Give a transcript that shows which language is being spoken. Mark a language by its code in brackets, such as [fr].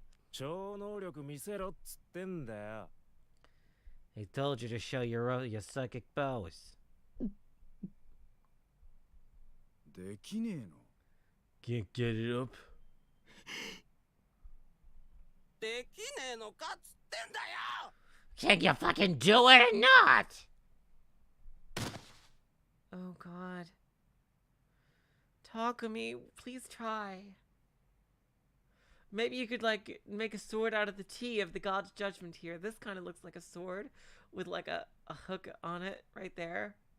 [ja] 超能力見せろっつってんだよ。 [en] I told you to show your psychic powers. [ja] できねえの。 [en] Can't get it up? [ja] できねえのかっつってんだよ。 [en] Can you fucking do it or not? Oh, God. Takumi, please try. Maybe you could, like, make a sword out of the T of the God's Judgment here. This kind of looks like a sword with, like, a hook on it right there.